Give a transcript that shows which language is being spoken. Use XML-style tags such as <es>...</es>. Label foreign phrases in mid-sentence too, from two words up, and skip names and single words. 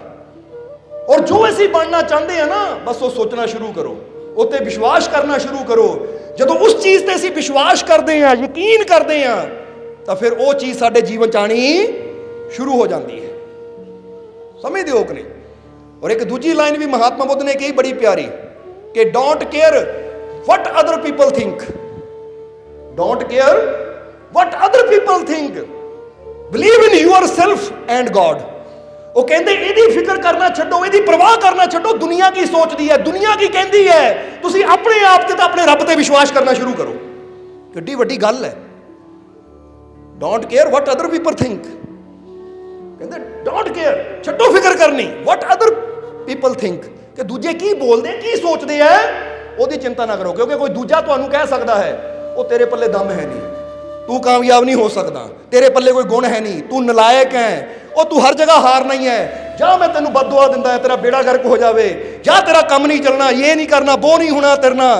<pa>ਔਰ ਜੋ ਅਸੀਂ ਬਣਨਾ ਚਾਹੁੰਦੇ ਹਾਂ ਨਾ, ਬਸ ਉਹ ਸੋਚਣਾ ਸ਼ੁਰੂ ਕਰੋ, ਉੱਤੇ ਵਿਸ਼ਵਾਸ ਕਰਨਾ ਸ਼ੁਰੂ ਕਰੋ। ਜਦੋਂ ਉਸ ਚੀਜ਼ ਤੇ ਅਸੀਂ ਵਿਸ਼ਵਾਸ ਕਰਦੇ ਹਾਂ, ਯਕੀਨ ਕਰਦੇ ਹਾਂ, ਤਾਂ ਫਿਰ ਉਹ ਚੀਜ਼ ਸਾਡੇ ਜੀਵਨ 'ਚ ਆਉਣੀ ਸ਼ੁਰੂ ਹੋ ਜਾਂਦੀ ਹੈ। ਸਮਝਦੇ ਹੋ ਕਿ ਨਹੀਂ? ਔਰ ਇੱਕ ਦੂਜੀ ਲਾਈਨ ਵੀ ਮਹਾਤਮਾ ਬੁੱਧ ਨੇ ਕਹੀ ਬੜੀ ਪਿਆਰੀ ਕਿ</pa> <en>don't care what other people think, don't care what other people think, believe in yourself and God।</en> <pa>ਉਹ ਕਹਿੰਦੇ ਇਹਦੀ ਫਿਕਰ ਕਰਨਾ ਛੱਡੋ, ਇਹਦੀ ਪਰਵਾਹ ਕਰਨਾ ਛੱਡੋ, ਦੁਨੀਆ ਕੀ ਸੋਚਦੀ ਹੈ, ਦੁਨੀਆ ਕੀ ਕਹਿੰਦੀ ਹੈ, ਤੁਸੀਂ ਆਪਣੇ ਆਪ ਤੇ ਤਾਂ ਆਪਣੇ ਰੱਬ ਤੇ ਵਿਸ਼ਵਾਸ ਕਰਨਾ ਸ਼ੁਰੂ ਕਰੋ। ਕਿੱਡੀ ਵੱਡੀ ਗੱਲ ਹੈ।</pa> <en>don't care what other people think, ਕਹਿੰਦੇ don't care,</en> <pa>ਛੱਡੋ ਫਿਕਰ ਕਰਨੀ</pa> <en>what other people think,</en> <pa>ਕਿ ਦੂਜੇ ਕੀ ਬੋਲਦੇ, ਕੀ ਸੋਚਦੇ ਹੈ, ਉਹਦੀ ਚਿੰਤਾ ਨਾ ਕਰੋ। ਕਿਉਂਕਿ ਕੋਈ ਦੂਜਾ ਤੁਹਾਨੂੰ ਕਹਿ ਸਕਦਾ ਹੈ ਉਹ ਤੇਰੇ ਪੱਲੇ ਦਮ ਹੈ ਨਹੀਂ, ਤੂੰ ਕਾਮਯਾਬ ਨਹੀਂ ਹੋ ਸਕਦਾ, ਤੇਰੇ ਪੱਲੇ ਕੋਈ ਗੁਣ ਹੈ ਨਹੀਂ, ਤੂੰ ਨਲਾਇਕ ਹੈ, ਉਹ ਤੂੰ ਹਰ ਜਗ੍ਹਾ ਹਾਰ ਨਹੀਂ ਹੈ, ਜਾਂ ਮੈਂ ਤੈਨੂੰ ਬਦਦੁਆ ਦਿੰਦਾ ਹੈ ਤੇਰਾ ਬੇੜਾ ਗਰਕ ਹੋ ਜਾਵੇ, ਜਾਂ ਤੇਰਾ ਕੰਮ ਨਹੀਂ ਚੱਲਣਾ, ਇਹ ਨਹੀਂ ਕਰਨਾ, ਉਹ ਨਹੀਂ ਹੋਣਾ ਤੇਰੇ ਨਾਲ।</pa>